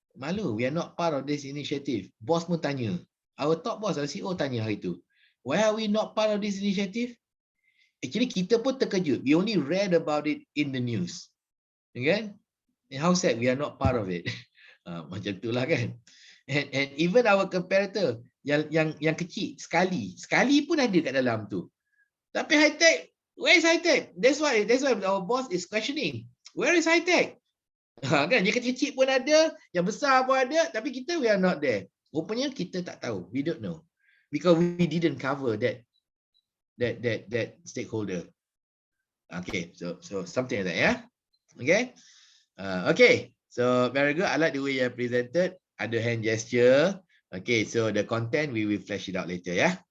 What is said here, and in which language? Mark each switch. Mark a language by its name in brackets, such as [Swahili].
[English] We are not part of this initiative. [Malay] Boss pun tanya. [English] Our top boss, our CEO [Malay] tanya hari tu. [English] Why are we not part of this initiative? Actually, [Malay] kita pun terkejut. [English] We only read about it in the news. Okay? And how sad we are not part of it. [Malay] Macam itulah kan. [English] And even our competitor [Malay] yang kecil sekali pun ada kat dalam tu. [English] Tapi Hitech, where is Hitech? That's why our boss is questioning. Where is Hitech? [Malay] Kan yang kecil pun ada, yang besar pun ada, tapi kita [English] we are not there. [Malay] Rupanya kita tak tahu. [English] We don't know. Because we didn't cover that stakeholder. Okay, so something like that, yeah. Okay. Okay, so very good. I like the way you presented. Ada hand gesture. Okay, so the content we will flash it out later, yeah.